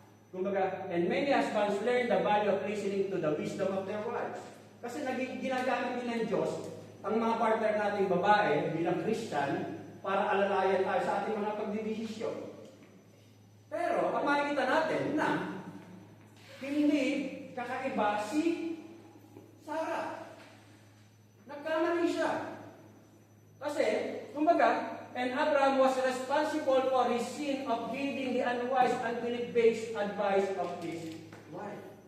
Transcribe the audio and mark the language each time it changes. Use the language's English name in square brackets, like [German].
[English] Kumbaga, and many husbands learn the value of listening to the wisdom of their wives. [Filipino] Kasi ginagamit din ng Diyos ang mga partner nating babae bilang Christian para alalayan tayo sa ating mga pagdidesisyon. Pero, ang makikita natin na hindi kakaiba si Sarah. Nagkamali siya. Kasi, kumbaga, [English] and Abraham was responsible for his sin of giving the unwise, unbelief-based advice of his wife.